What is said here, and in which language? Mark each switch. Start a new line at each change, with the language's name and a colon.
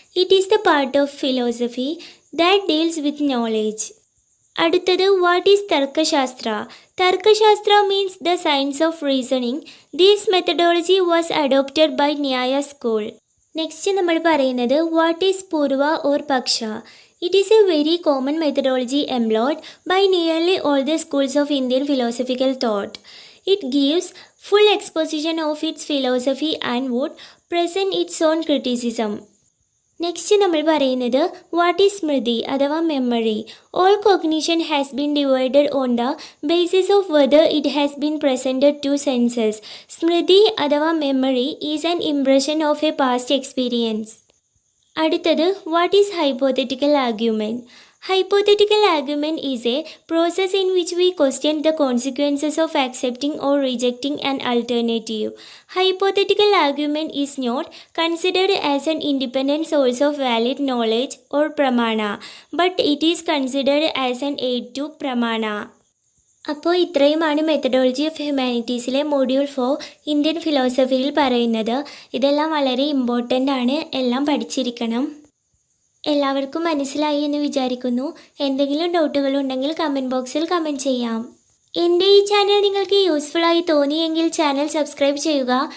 English: It is the part of philosophy that deals with knowledge.
Malayalam: അടുത്തത്
English: What is Tarkashastra. Tarkashastra means the science of reasoning. This methodology was adopted by Nyaya school. Next
Malayalam: നമ്മൾ പറയുന്നത്
English: What is purva or paksha. It is a very common methodology employed by nearly all the schools of Indian philosophical thought. It gives full exposition of its philosophy and would present its own criticism. Next
Malayalam: നമ്മൾ പറയുന്നത്
English: What is smriti അഥവാ memory. All cognition has been divided on the basis of whether it has been presented to senses. Smriti അഥവാ memory is an impression of a past experience.
Malayalam: അടുത്തത്
English: What is hypothetical argument. Hypothetical argument is a process in which we question the consequences of accepting or rejecting an alternative. Hypothetical argument is not considered as an independent source of valid knowledge or pramana, but it is considered as an aid to pramana.
Malayalam: അപ്പോൾ ഇത്രയുമാണ് methodology of ഹ്യൂമാനിറ്റീസിലെ module 4 Indian ഫിലോസഫിയിൽ പറയുന്നത്. ഇതെല്ലാം വളരെ important ആണ്, എല്ലാം പഠിച്ചിരിക്കണം. എല്ലാവർക്കും മനസ്സിലായി എന്ന് വിചാരിക്കുന്നു. എന്തെങ്കിലും ഡൗട്ടുകളുണ്ടെങ്കിൽ കമൻറ്റ് ബോക്സിൽ കമൻറ്റ് ചെയ്യാം. എൻ്റെ ഈ ചാനൽ നിങ്ങൾക്ക് യൂസ്ഫുള്ളായി തോന്നിയെങ്കിൽ ചാനൽ സബ്സ്ക്രൈബ് ചെയ്യുക.